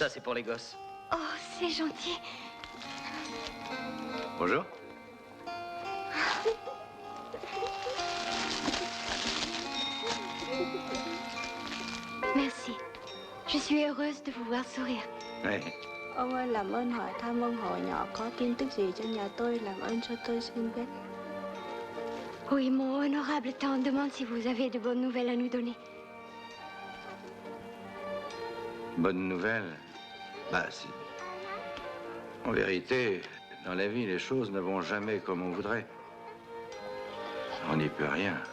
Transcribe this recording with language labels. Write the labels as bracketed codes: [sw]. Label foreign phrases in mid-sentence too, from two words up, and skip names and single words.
[fr] Ça, c'est pour les gosses. Oh, c'est gentil. Bonjour. Merci. Je suis heureuse de vous voir sourire. Oui. [vi] Ông ơi, làm ơn hỏi thăm ông họ nhỏ có tin tức gì cho nhà tôi, làm ơn cho tôi xin biết. [fr] Oui, mon honorable tante demande si vous avez de bonnes nouvelles à nous donner. Bonne nouvelle? Bah, si. En vérité, dans la vie, les choses ne vont jamais comme on voudrait. On n'y peut rien.